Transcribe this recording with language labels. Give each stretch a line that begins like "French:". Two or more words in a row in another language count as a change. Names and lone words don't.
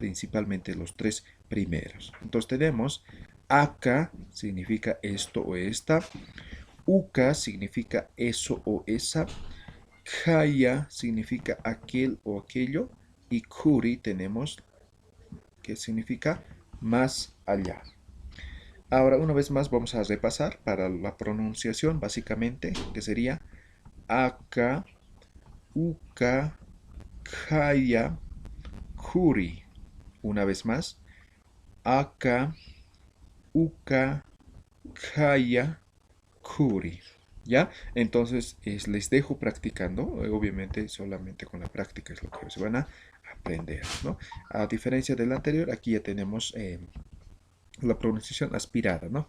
Spanish: Principalmente los tres primeros. Entonces tenemos acá significa esto o esta, uka significa eso o esa, kaya significa aquel o aquello y kuri tenemos que significa más allá. Ahora, una vez más, vamos a repasar para la pronunciación, básicamente, que sería aka, uka,
Aymara: kaya, kuri.
Spanish: Una vez más,
Aymara: aka, uka, kaya, kuri. ¿Ya?
Spanish: Entonces, les dejo practicando. Obviamente, solamente con la práctica es lo que se van a aprender, ¿no? A diferencia del anterior, aquí ya tenemos la pronunciación aspirada, ¿no?